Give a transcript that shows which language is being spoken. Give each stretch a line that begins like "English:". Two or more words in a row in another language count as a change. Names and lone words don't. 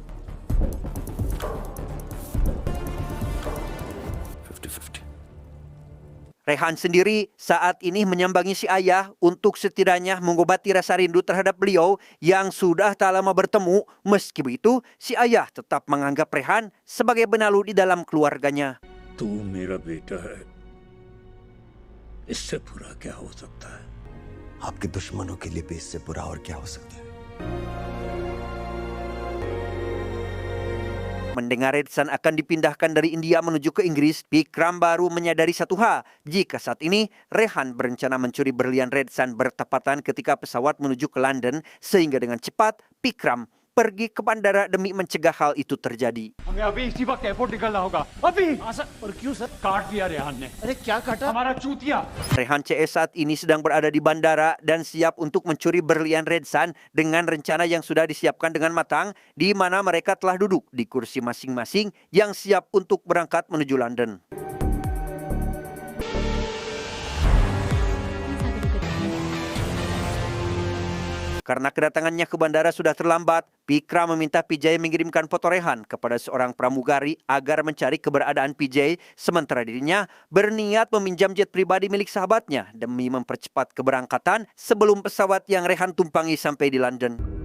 Hindi: 50-50।
Indonesian: Rehan sendiri saat ini menyambangi si ayah untuk setidaknya mengobati rasa rindu terhadap beliau yang sudah tak lama bertemu. Meski begitu, si ayah tetap menganggap Rehan sebagai benalu di dalam keluarganya.
Hindi: तू मेरा बेटा है, इससे बुरा क्या हो सकता है? आपके दुश्मनों के लिए भी इससे बुरा और क्या हो सकता है?
Indonesian: Mendengar Red Sun akan dipindahkan dari India menuju ke Inggris, Pikram baru menyadari satu hal, jika saat ini Rehan berencana mencuri berlian Red Sun bertepatan ketika pesawat menuju ke London, sehingga dengan cepat Pikram pergi ke bandara demi mencegah hal itu terjadi.
Hindi: हमें अभी इसी वक्त एयरपोर्ट निकलना होगा। अभी। सर, और क्यों सर? काट दिया रेहान ने। अरे क्या काटा? हमारा चूतिया।
Indonesian: Rehan CS saat ini sedang berada di bandara dan siap untuk mencuri berlian Red Sun dengan rencana yang sudah disiapkan dengan matang, di mana mereka telah duduk di kursi masing-masing yang siap untuk berangkat menuju London. Karena kedatangannya ke bandara sudah terlambat, Pikram meminta PJ mengirimkan foto Rehan kepada seorang pramugari agar mencari keberadaan PJ, sementara dirinya berniat meminjam jet pribadi milik sahabatnya demi mempercepat keberangkatan sebelum pesawat yang Rehan tumpangi sampai di London.